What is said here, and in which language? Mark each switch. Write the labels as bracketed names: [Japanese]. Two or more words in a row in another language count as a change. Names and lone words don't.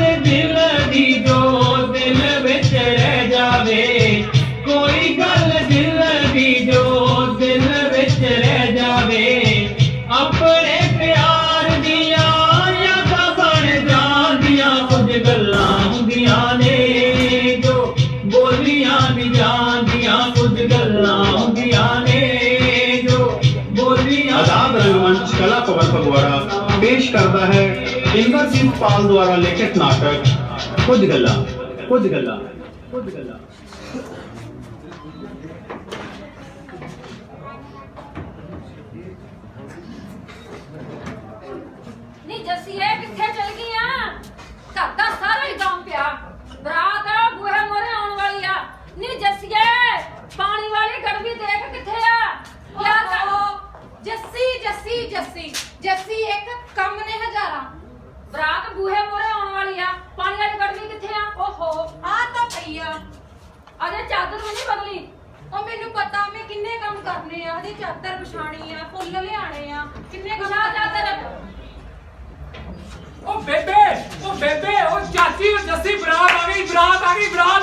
[Punjabi] ਦਿਲ ਦੀ ਜੋ ਦਿਲ ਵਿਚ ਰਹਿ ਜਾਵੇ ਕੋਈ ਗੱਲ ਦਿਲ ਦੀ ਜੋ ਦਿਲ ਵਿਚ ਰਹਿ ਜਾਵੇ ਅਪਣੇ ਪਿਆਰ ਦੀਆਂ ਯਾਦਾਂ ਬਣ ਜਾਂਦੀਆਂ ਕੁਝ ਗੱਲਾਂ ਹੁੰਦੀਆਂ ਨੇ ਜੋ ਬੋਲੀਆਂ ਨੀ ਜਾਂਦੀਆਂ ਕੁਝ ਗੱਲਾਂ ਹੁੰਦੀਆਂ ਨੇ ਜੋ ਬੋਲੀਆਂ। [Hindi] आजाद रंगमंच कला भवन फगवाड़ा पेश करता है इंद्रजीत पाल द्वारा लिखित नाटक कुछ गल्लां कुछ गल्लां कुछ गल्लां। [Punjabi] ਨੀ ਜੱਸੀਏ ਕਿੱਥੇ ਚਲ ਗਈ ਆ? ਘਰ ਦਾ ਸਾਰਾ ਹੀ ਕੰਮ ਪਿਆ ਬਰਾਤ ਬੂਹੇ ਮੋਰੇ ਆਉਣ ਵਾਲੀ ਆ। ਨੀ ਜੱਸੀਏ ਪਾਣੀ ਵਾਲੀ ਗੜਵੀ ਦੇਖ ਕਿੱਥੇ ਆ? ਯਾਰ ਜੱਸੀ ਜੱਸੀ ਜੱਸੀ ਜੱਸੀ ਇੱਕ ਕੰਮ ਨੇ ਹਜ਼ਾਰਾਂ। ਬਰਾਤ ਬੂਹੇ ਮੋਰੇ ਆਉਣ ਵਾਲੀ ਆ ਪਾਣੀ ਵਾਲੀ ਗੜਵੀ ਕਿੱਥੇ ਆ? ਓਹੋ ਆ ਤਾਂ ਪਈ ਆ। ਅਜੇ ਚਾਦਰ ਵੀ ਨਹੀਂ ਬਦਲੀ। ਉਹ ਮੈਨੂੰ ਪਤਾ ਮੈਂ ਕਿੰਨੇ ਕੰਮ ਕਰਨੇ ਆ। ਉਹਦੀ ਚਾਦਰ ਵਿਛਾਣੀ ਆ ਫੁੱਲ ਲਿਆਣੇ ਆ ਕਿੰਨੇ ਕੰਮ ਵਿਛਾ ਚਾਦਰ। ਓ ਬੇਬੇ ਓ ਚਾਚੀ ਓ ਜੱਸੀ ਬਰਾਤ ਆ ਗਈ ਬਰਾਤ ਆ ਗਈ ਬਰਾਤ।